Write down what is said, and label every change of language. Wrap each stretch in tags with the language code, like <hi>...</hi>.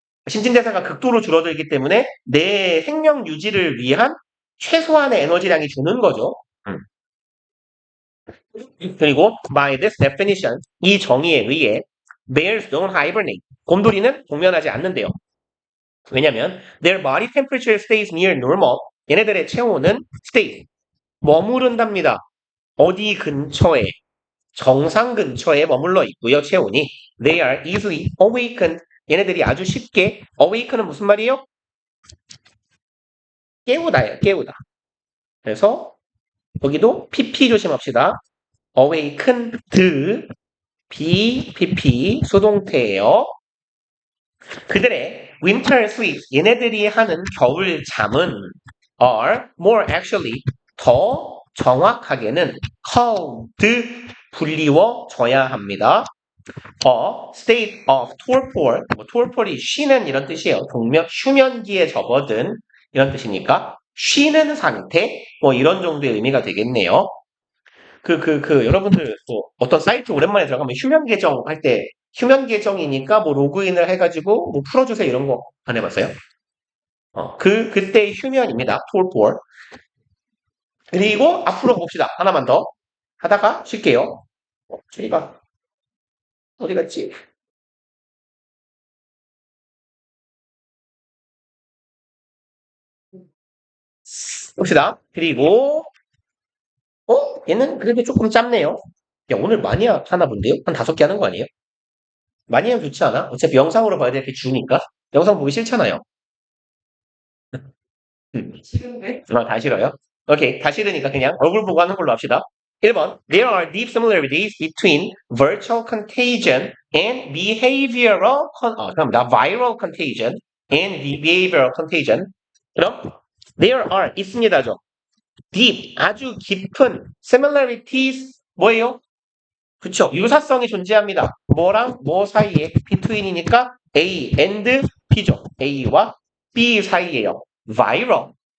<ko>신진대사가 극도로 줄어들기 때문에 내 생명 유지를 위한 최소한의 에너지량이 주는 거죠. 그리고</ko> <en>by this definition</en> <ko>이 정의에 의해</ko> <en>bears don't hibernate</en> <ko>곰돌이는 동면하지 않는데요. 왜냐면</ko> <en>their body temperature stays near normal</en> <ko>얘네들의 체온은</ko> <en>stays</en> <ko>머무른답니다. 어디 근처에 정상 근처에 머물러 있고요. 체온이.</ko> <en>They are easily awakened.</en> <ko>얘네들이 아주 쉽게 awaken은 무슨 말이에요? 깨우다예요. 깨우다. 그래서 여기도 PP 조심합시다. awakened BPP 수동태예요. 그들의 winter sleeps 얘네들이 하는 겨울 잠은</ko> <en>are more actually</en> <ko>더 정확하게는 called 불리워져야 합니다.</ko> <en>A state of torpor, torpor이</en> <ko>쉬는 이런 뜻이에요. 휴면기에 접어든 이런 뜻이니까 쉬는 상태 뭐 이런 정도의 의미가 되겠네요. 여러분들 뭐 어떤 사이트 오랜만에 들어가면 휴면 계정 할 때 휴면 계정이니까 뭐 로그인을 해가지고 뭐 풀어주세요 이런 거 안 해봤어요? 그때 휴면입니다. torpor. 그리고 앞으로 봅시다. 하나만 더 하다가 쉴게요. 저희가 어디 갔지? 봅시다. 그리고 얘는 그래도 조금 짧네요. 야, 오늘 많이 하나 본데요? 한 5개 하는 거 아니에요? 많이 하면 좋지 않아? 어차피 영상으로 봐야 될 게 주니까. 영상 보기 싫잖아요. 싫은데? 다 싫어요? 오케이. 다 싫으니까 그냥 얼굴 보고 하는 걸로 합시다. 1번.</ko> <en>There are deep similarities between virtual contagion and behavioral,</en> <ko>잠깐만,</ko> <en>viral contagion and behavioral contagion.</en> <ko>그럼,</ko> <en>there are,</en> <ko>있습니다죠. deep, 아주 깊은 similarities, 뭐예요? 그쵸. 유사성이 존재합니다. 뭐랑 뭐 사이에 between이니까 A and B죠. A와 B 사이에요. viral.</ko>